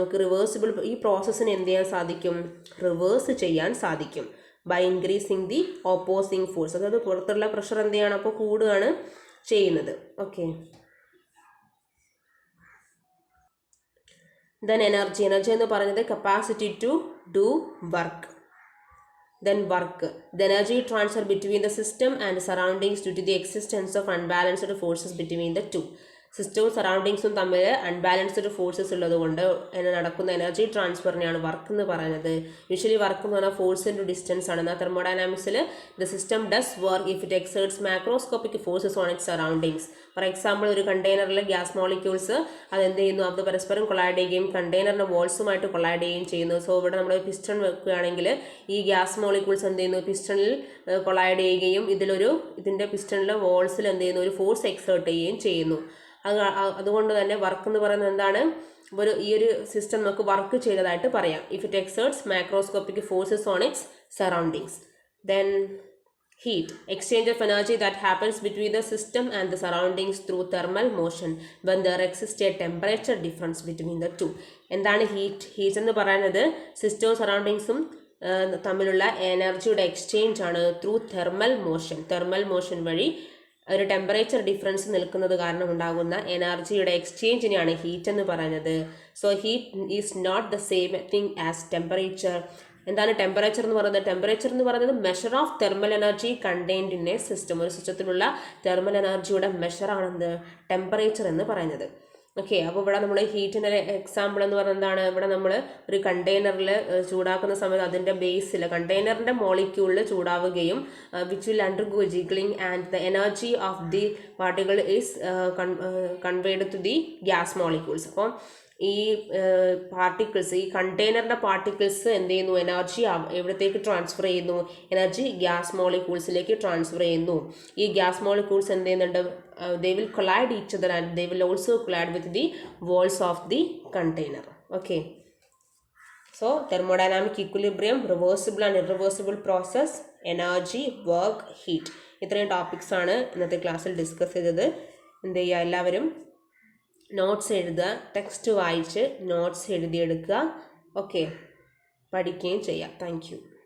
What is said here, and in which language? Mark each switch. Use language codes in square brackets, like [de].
[ml] നമുക്ക് റിവേഴ്സിബിൾ ഈ പ്രോസസ്സിനെ എന്ത് ചെയ്യാൻ സാധിക്കും? റിവേഴ്സ് ചെയ്യാൻ സാധിക്കും [en] By increasing the opposing force. [ml] അതായത് പുറത്തുള്ള പ്രഷർ എന്ത് ചെയ്യണം? അപ്പോൾ കൂടുകയാണ് ചെയ്യുന്നത്. ഓക്കെ, ദെൻ എനർജി എന്ന് പറയുന്നത് [en] Capacity to do work. Then work. The energy transfer between the system and surroundings due to the existence of unbalanced forces between the two. [ml] സിസ്റ്റവും സറൗണ്ടിങ്സും തമ്മിൽ അൺബാലൻസ്ഡ് ഫോഴ്സസ് ഉള്ളതുകൊണ്ട് നടക്കുന്ന എനർജി ട്രാൻസ്ഫറിനെയാണ് വർക്ക് എന്ന് പറയുന്നത്. Usually work എന്ന് പറഞ്ഞാൽ ഫോഴ്സ് ഇൻറ്റു ഡിസ്റ്റൻസ് ആണ്. എന്നാൽ തെർമോഡൈനാമിക്സിൽ [en] The system does work if it exerts macroscopic forces on it surroundings. [ml] For example, ഒരു കണ്ടെയ്നറിൽ ഗ്യാസ് മോളിക്യൂൾസ് അതെന്ത് ചെയ്യുന്നു, അത് പരസ്പരം കൊളൈഡ് ചെയ്യുകയും കണ്ടെയ്നറിൻ്റെ വോൾസുമായിട്ട് കൊളൈഡ് ചെയ്യുകയും ചെയ്യുന്നു. സോ ഇവിടെ നമ്മൾ പിസ്റ്റൺ വെക്കുകയാണെങ്കിൽ ഈ ഗ്യാസ് മോളിക്യൂൾസ് എന്ത് ചെയ്യുന്നു, പിസ്റ്റണിൽ കൊളൈഡ് ചെയ്യുകയും ഇതിൻ്റെ പിസ്റ്റണിലെ വോൾസിൽ എന്ത് ചെയ്യുന്നു, ഒരു ഫോഴ്സ് എക്സേർട്ട് ചെയ്യുകയും ചെയ്യുന്നു. അതുകൊണ്ട് തന്നെ വർക്ക് എന്ന് പറയുന്നത് എന്താണ്, ഈ ഒരു സിസ്റ്റം നമുക്ക് വർക്ക് ചെയ്തതായിട്ട് പറയാം. [en] If it exerts macroscopic forces on its surroundings. Then heat, exchange of energy that happens between the system and the surroundings through thermal motion when there exists a temperature difference between the two. [ml] എന്താണ് heat എന്ന് പറയുന്നത് സിസ്റ്റവും സറൗണ്ടിങ്സും തമ്മിലുള്ള എനർജിയുടെ exchange ആണ് through thermal motion വഴി ഒരു temperature difference നിൽക്കുന്നത് കാരണം ഉണ്ടാകുന്ന എനർജിയുടെ എക്സ്ചേഞ്ചിനെയാണ് ഹീറ്റ് എന്ന് പറയുന്നത്. [en] So heat is not the same thing as temperature. [ml] എന്താണ് ടെമ്പറേച്ചർ എന്ന് പറയുന്നത്? ടെമ്പറേച്ചർ എന്ന് പറയുന്നത് [en] Measure of thermal energy contained in a system. [ml] ഒരു സിസ്റ്റത്തിലുള്ള തെർമൽ എനർജിയുടെ മെഷറാണെന്ത് ടെമ്പറേച്ചർ എന്ന് പറയുന്നത്. ഓക്കെ, അപ്പോൾ ഇവിടെ നമ്മൾ ഹീറ്റിൻ്റെ എക്സാമ്പിൾ എന്ന് പറയുന്നത് എന്താണ്, ഇവിടെ നമ്മൾ ഒരു കണ്ടെയ്നറിൽ ചൂടാക്കുന്ന സമയത്ത് അതിൻ്റെ ബേസിൽ കണ്ടെയ്നറിൻ്റെ മോളിക്യൂളിൽ ചൂടാവുകയും [en] Which will undergo jiggling and the energy of the particle is conveyed to the gas molecules. [ml] അപ്പോൾ ഈ പാർട്ടിക്കിൾസ്, ഈ കണ്ടെയ്നറിൻ്റെ പാർട്ടിക്കിൾസ് എന്ത് ചെയ്യുന്നു, എനർജി എവിടത്തേക്ക് ട്രാൻസ്ഫർ ചെയ്യുന്നു, എനർജി ഗ്യാസ് മോളിക്യൂൾസിലേക്ക് ട്രാൻസ്ഫർ ചെയ്യുന്നു. ഈ ഗ്യാസ് മോളിക്യൂൾസ് എന്ത് ചെയ്യുന്നുണ്ട്, [en] they will collide each other and they will also collide with the walls of the container. Okay, so thermodynamic equilibrium, reversible and irreversible process, energy, work, heat, [ml] ഇത്രയും topics ആണ് ഇന്നത്തെ ക്ലാസ്സിൽ discuss ചെയ്തത്. എന്ത് ചെയ്യുക, എല്ലാവരും നോട്ട്സ് എഴുതുക, ടെക്സ്റ്റ് വായിച്ച് നോട്ട്സ് എഴുതിയെടുക്കുക. ഓക്കെ, പഠിക്കുകയും ചെയ്യാം. Thank you.